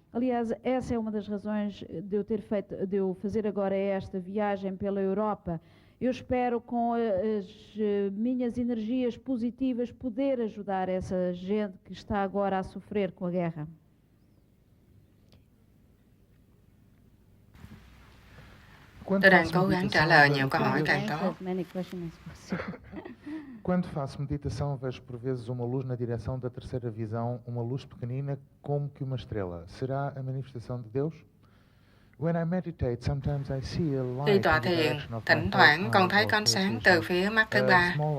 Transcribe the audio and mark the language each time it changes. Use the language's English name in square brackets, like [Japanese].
[Portuguese] Aliás, essa é uma das razões de eu fazer agora esta viagem pela Europa. Eu espero, com as minhas energias positivas, poder ajudar essa gente que está agora a sofrer com a guerra. [Vietnamese] Tôi đang cố gắng trả lời nhiều câu hỏi càng tốt. [Portuguese] Quando faço meditação, vejo por vezes uma luz na direção da terceira visão, uma luz pequenina como que uma estrela. Será a manifestação de Deus? [English] When I meditate, sometimes I see a light. [Vietnamese] Khi tọa thiền, thỉnh thoảng con thấy có ánh sáng từ phía mắt thứ ba.